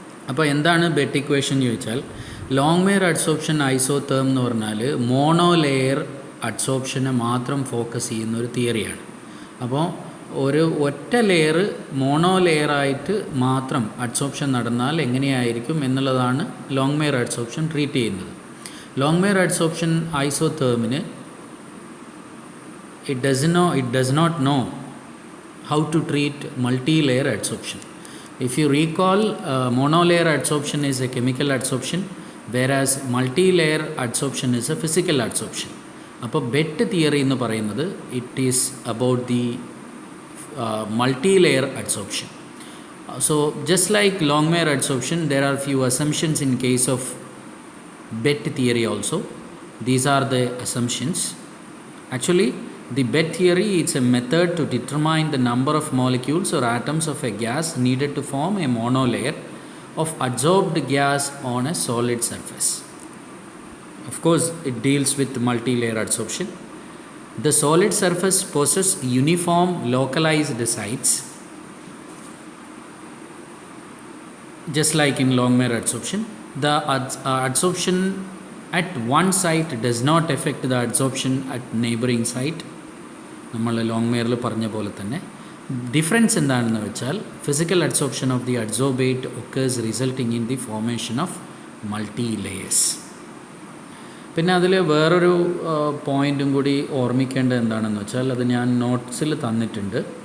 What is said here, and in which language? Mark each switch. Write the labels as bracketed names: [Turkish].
[Malayalam] അപ്പോൾ എന്താണ് bet equation ചോദിച്ചാൽ, ലോങ്മേർ അഡ്സോർപ്ഷൻ ഐസോതേം എന്ന് പറഞ്ഞാൽ മോണോ ലെയർ അഡ്സോർപ്ഷനെ മാത്രം ഫോക്കസ് ചെയ്യുന്ന ഒരു തിയറിയാണ്. അപ്പോൾ ഒരു ഒറ്റ ലെയർ മോണോ ലെയറായിട്ട് മാത്രം അഡ്സോർപ്ഷൻ നടന്നാൽ എങ്ങനെയായിരിക്കും എന്നുള്ളതാണ് ലോങ്മേർ അഡ്സോർപ്ഷൻ ട്രീറ്റ് ചെയ്യുന്നത്. [English] Langmuir adsorption ഐസോതേമിന് it does not know how to treat multi-layer adsorption. If you recall, monolayer adsorption is a chemical adsorption, whereas multi-layer adsorption is a physical adsorption. [Malayalam] അപ്പോൾ bet theory എന്ന് പറയുന്നത് [English] It is about the multi-layer adsorption. So just like Longmire adsorption, there are few assumptions in case of BET theory also. These are the assumptions. Actually, the BET theory is a method to determine the number of molecules or atoms of a gas needed to form a monolayer of adsorbed gas on a solid surface. Of course, it deals with multi-layer adsorption. The solid surface possesses uniform localized sites, just like in Longmire adsorption. The adsorption at one site does not affect the adsorption at neighboring site. [Malayalam] നമ്മൾ ലോങ്മേറിൽ പറഞ്ഞ പോലെ തന്നെ difference എന്താണെന്ന് വെച്ചാൽ, [English] Physical adsorption of the adsorbate occurs resulting in the formation of multi layers. [Malayalam] പിന്നെ അതിൽ വേറൊരു പോയിൻറ്റും കൂടി ഓർമ്മിക്കേണ്ടത് എന്താണെന്ന് വെച്ചാൽ, അത് ഞാൻ നോട്ട്സിൽ തന്നിട്ടുണ്ട്.